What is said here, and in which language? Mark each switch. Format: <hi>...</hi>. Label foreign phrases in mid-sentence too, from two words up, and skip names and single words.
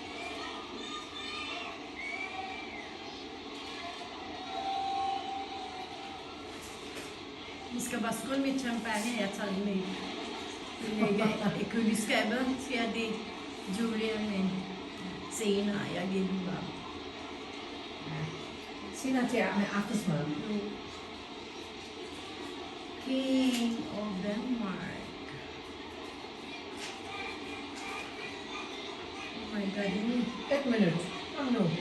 <da>Vi skal bare skåle med champagne. Jeg tager det med. I køleskabet siger det Julian senere. Jeg giver den bare. Senere til med aftensmad.</da> <en>King of Denmark. Oh my god,</en> <da>et minut. Kom nu.</da>